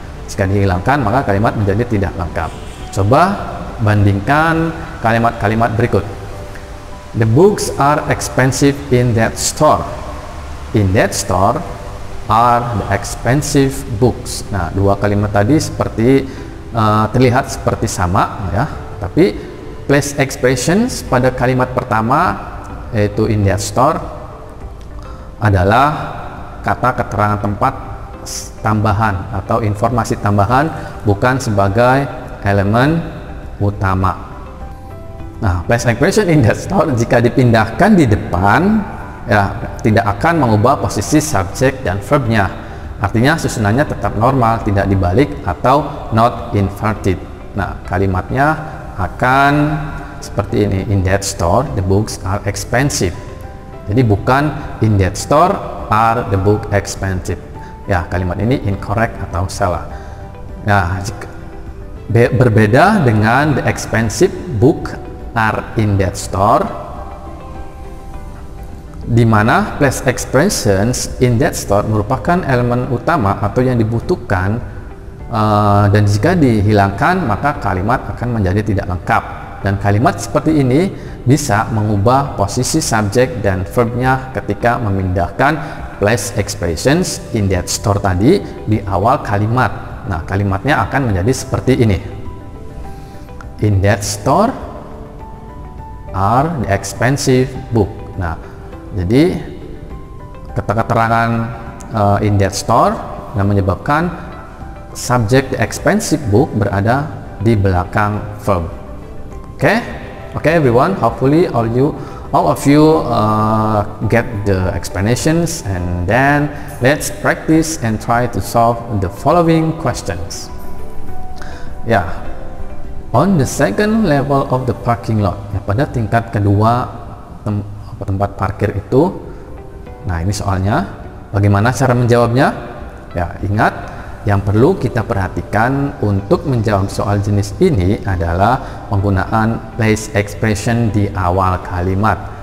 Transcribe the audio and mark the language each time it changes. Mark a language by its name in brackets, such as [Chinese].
[Indonesian] Jika dihilangkan, maka kalimat menjadi tidak lengkap. Coba bandingkan kalimat-kalimat berikut. [English] The books are expensive in that store. In that store are the expensive books. [Indonesian] Nah, dua kalimat tadi seperti terlihat seperti sama, ya, tapi place expressions pada kalimat pertama, yaitu [English] in that store, [Indonesian] adalah kata keterangan tempat tambahan atau informasi tambahan, bukan sebagai elemen utama. Nah, place expression [English] in that store [Indonesian] jika dipindahkan di depan, ya, tidak akan mengubah posisi subjek dan verbnya. Artinya susunannya tetap normal, tidak dibalik atau not inverted. Nah, kalimatnya akan seperti ini. [English] In that store, the books are expensive. [Indonesian] Jadi bukan [English] in that store are the book expensive. [Indonesian] Ya, kalimat ini incorrect atau salah. Nah, berbeda dengan [English] the expensive book are in that store, [Indonesian] di mana place expressions in that store merupakan elemen utama atau yang dibutuhkan, dan jika dihilangkan maka kalimat akan menjadi tidak lengkap. Dan kalimat seperti ini bisa mengubah posisi subjek dan verbnya ketika memindahkan place expressions [English] in that store [Indonesian] tadi di awal kalimat. Nah, kalimatnya akan menjadi seperti ini. [English] In that store are the expensive book. [Indonesian] Nah, jadi keterangan [English] in that store [Indonesian] yang menyebabkan subjek the expensive book berada di belakang verb. [English] Okay, everyone. Hopefully all of you get the explanations, and then let's practice and try to solve the following questions. Yeah, on the second level of the parking lot. [Indonesian] Ya, pada tingkat kedua tempat parkir itu. Nah, ini soalnya. Bagaimana cara menjawabnya? Ya, ingat, yang perlu kita perhatikan untuk menjawab soal jenis ini adalah penggunaan place expression di awal kalimat.